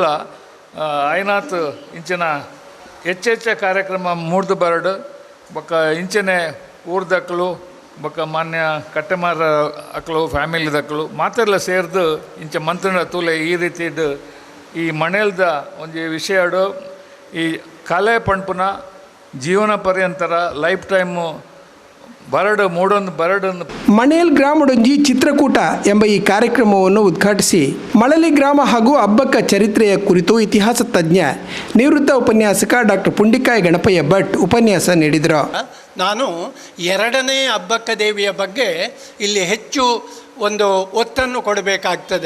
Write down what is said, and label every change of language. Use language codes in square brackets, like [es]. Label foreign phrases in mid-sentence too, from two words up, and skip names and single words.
[tcy] ಐನಾಥ್ ಇಂಚಿನ ಹೆಚ್ಚೆಚ್ಚ ಕಾರ್ಯಕ್ರಮ ಮೂಡ್ದು ಬರಡು ಬೊಕ್ಕ ಇಂಚನೆ ಊರ್ದಕ್ಕಲು ಬೊಕ್ಕ ಮಾನ್ಯ ಕಟ್ಟೆಮಾರ ಅಕ್ಕಳು ಫ್ಯಾಮಿಲಿದಕ್ಕಲು ಮಾತೆಲ್ಲ ಸೇರ್ದು ಇಂಚ ಮಂತ್ರನ ತೂಲೆ ಈ ರೀತಿಡು ಈ ಮಣೇಲ್ದ ಒಂಜಿ ವಿಷಯಡು ಈ ಕಲೆ ಪಂಪುನ ಜೀವನ ಪರ್ಯಂತರ [en] life time [tcy] ಬರಡು ಮೂಡೊಂದು ಬರಡೊಂದು ಮಣೇಲ್ ಗ್ರಾಮಡೊಂಜಿ [kn] ಚಿತ್ರಕೂಟ ಎಂಬ ಈ ಕಾರ್ಯಕ್ರಮವನ್ನು ಉದ್ಘಾಟಿಸಿ ಮಳಲಿ ಗ್ರಾಮ ಹಾಗೂ ಅಬ್ಬಕ್ಕ ಚರಿತ್ರೆಯ ಕುರಿತು ಇತಿಹಾಸ ತಜ್ಞ ನಿವೃತ್ತ ಉಪನ್ಯಾಸಕ ಡಾಕ್ಟರ್ ಪುಂಡಿಕಾಯಿ ಗಣಪಯ್ಯ ಭಟ್ ಉಪನ್ಯಾಸ ನೀಡಿದರು. ನಾನು 2ನೇ ಅಬ್ಬಕ್ಕ ದೇವಿಯ ಬಗ್ಗೆ ಇಲ್ಲಿ ಹೆಚ್ಚು ಒಂದು ಒತ್ತನ್ನು ಕೊಡಬೇಕಾಗ್ತದೆ.